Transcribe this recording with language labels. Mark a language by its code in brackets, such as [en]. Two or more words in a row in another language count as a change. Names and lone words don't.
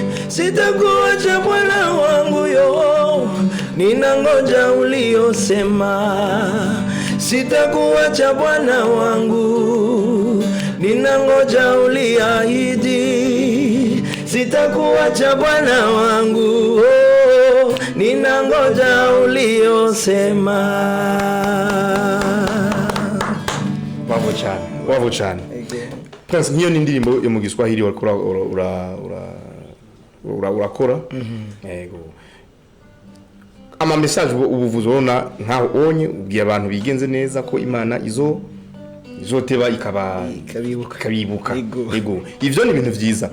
[sw] Sitakuacha Bwana wangu yo, ninangoja uliosema. Sitakuacha Bwana wangu, ninangoja uliahidi. Sitakuacha Bwana wangu, oh, ninangoja uliosema. [rn] Wavo cyane Prince, niyo ni indirimbo yo mu Giswahili wakora urakora yego ama message ubuvuzo ubona nkaho onye ubwiye abantu bigenze neza ko Imana izoteba ikabibuka yego ivyo ni ibintu vyiza.